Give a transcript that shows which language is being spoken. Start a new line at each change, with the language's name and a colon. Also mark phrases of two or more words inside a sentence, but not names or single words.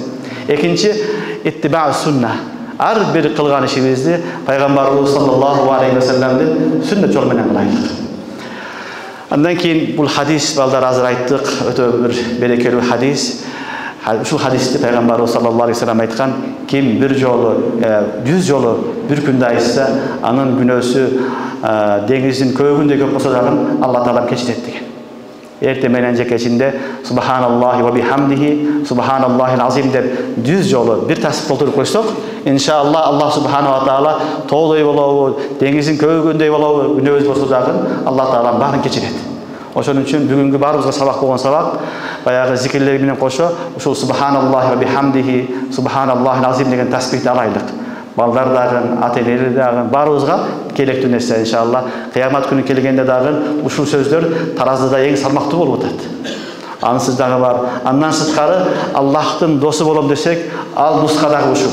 Kyrgyz: Экинчи
Arabic: اتباع السنة.
Kyrgyz: Ар бир кылган ишибизди пайгамбарыбыз
Arabic: صلى الله عليه وسلم
Kyrgyz: сүннөт жолу менен кылайлык. Андан кийин бул хадис балдар азыр айттык, өтө бир берекелүү хадис. Ушул хадисти пайгамбарыбыз
Arabic: صلى الله عليه وسلم
Kyrgyz: айткан, ким бир жолу, 100 жолу бир күндө айтса, анын күнөөсү деңиздин көбүгүндөй көп болсо дагы Алла таала кечирет деген. Эртең менен жекечинде
Arabic: سبحان الله وبحمده سبحان الله العظيم
Kyrgyz: деп 100 жолу бир тасбих колтуруп койсок, иншалла Аллах
Arabic: سبحانه وتعالى
Kyrgyz: тоодой болобу, деңиздин көбүгүндөй болобу, күнөөбүз болсо дагы Алла таала баарын кечирет. Ошон үчүн бүгүнкү баарыбызга сабак болгон сабак баягы зикирлер менен кошо ушул
Arabic: سبحان الله وبحمده سبحان الله العظيم
Kyrgyz: деген тасбихти алайлык. Балдар дагы, ата-энелер дагы баарыбызга керектүү нерсе иншалла. Кыямат күнү келгенде дагы ушул сөздөр таразыда эң салмактуу болуп атат. Ансыз дагы бар. Андан сырткары Аллахтын досу болом десек, ал нуска дагы ушул.